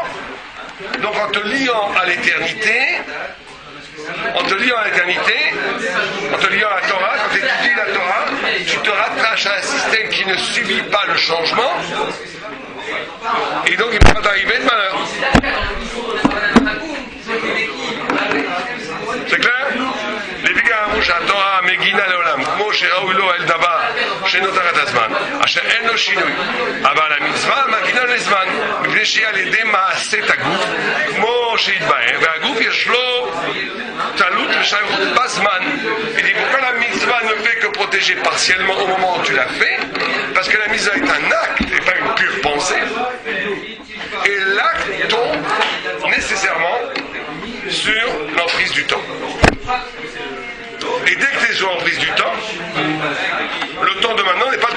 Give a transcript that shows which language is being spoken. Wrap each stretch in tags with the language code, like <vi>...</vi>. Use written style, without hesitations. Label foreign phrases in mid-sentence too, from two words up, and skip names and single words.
<fr>Donc en te liant à l'éternité, en te liant à la Torah, quand tu étudies la Torah, tu te rattaches à un système qui ne subit pas le changement, et donc il ne peut pas t'arriver de malheur. C'est clair?</fr> <he>שהתורה מגינה לעולם, כמו שראוי לו אל דבר שנותר את הזמן, אשר אין לו שינוי. אבל המצווה מגינה לזמן, מפני שהיא על ידי מעשית הגוף, כמו שהתבהר, והגוף יש לו תלות ושייכות בזמן.</he> <fr>Il dit pourquoi la mitzvah ne fait que protéger partiellement au moment où tu l'as fait? Parce que la mitzvah est un acte et pas une pure pensée. Et l'acte tombe nécessairement sur l'emprise du temps. Et dès que tu es sur l'emprise du temps, le temps de maintenant n'est pas le temps de demain.</fr>